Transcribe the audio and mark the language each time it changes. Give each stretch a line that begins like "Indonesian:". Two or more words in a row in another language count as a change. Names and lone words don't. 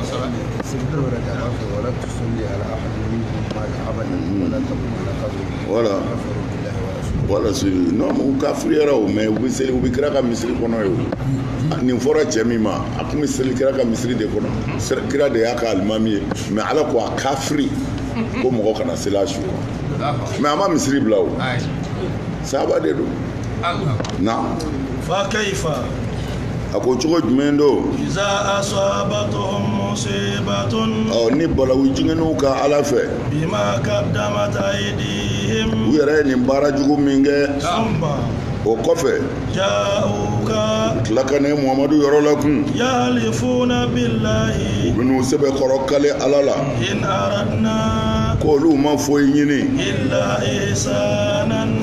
Bambara: wala non u kafiriyara o mɛ u bɛ kira ka misiri kɔnɔ ye o nin fɔra cɛ min ma a tun bɛ seli kira ka misiri de kɔnɔ kira de y'a ka alimami ye mɛ ala ko a kafiri ko mɔgɔ kana seli a su mɛ a ma misiri bila o sahaba de don na
Arabic: فكيف
Bambara: a ko cogo jumɛn don
Arabic: إذا أصابتهم مصيبة
Bambara: ni balawu jigɛnw ka ala fɛ
Arabic: بما قدمت أيديهم
Bambara: u yɛrɛ ye nin baara jugu min kɛ o kɔfɛ
Arabic: جاءوك
Bambara: tila ka ne muhamadu yɔrɔ la kun
Arabic: يحلفون بالله
Bambara: u bɛn'u sɛbɛ kɔrɔ kale ala la
Arabic: إن أردنا
Bambara: ko olu ma foyi ɲini
Arabic: إلا إحسانا